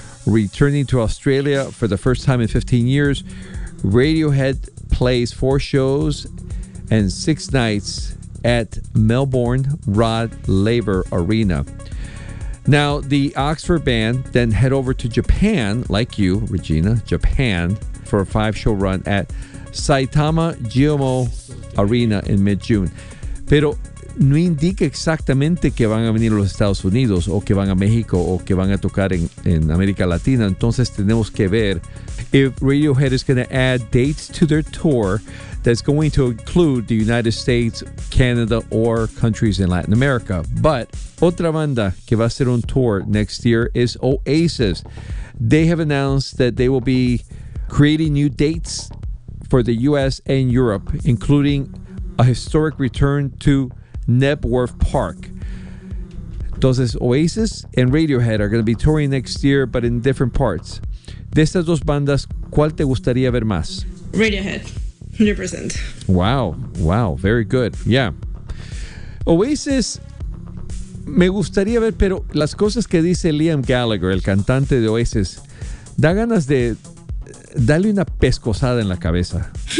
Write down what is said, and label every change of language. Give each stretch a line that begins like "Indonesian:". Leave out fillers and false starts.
English: Returning to Australia for the first time in 15 years, Radiohead plays 4 shows and 6 nights at Melbourne Rod Laver Arena. Now, the Oxford band then head over to Japan, like you, Regina, Japan, for a 5-show run at Saitama Jimo Arena in mid-June.
Spanish: Pero no indica exactamente que van a venir a los Estados Unidos o que van a México o que van a tocar en América Latina. Entonces tenemos que ver
English: if Radiohead is going to add dates to their tour that's going to include the United States, Canada, or countries in Latin America. But
Spanish: otra banda que va a hacer un tour
English: next year is Oasis. They have announced that they will be creating new dates for the U.S. and Europe, including a historic return to Knebworth Park.
Spanish: Entonces,
English: Oasis and Radiohead are going to be touring next year, but in different parts.
Spanish: De estas dos bandas, ¿cuál te gustaría ver más?
English: Radiohead, 100%. Wow, very good. Yeah.
Spanish: Oasis, me gustaría ver, pero las cosas que dice Liam Gallagher, el cantante de Oasis, da ganas de darle una pescozada en la cabeza.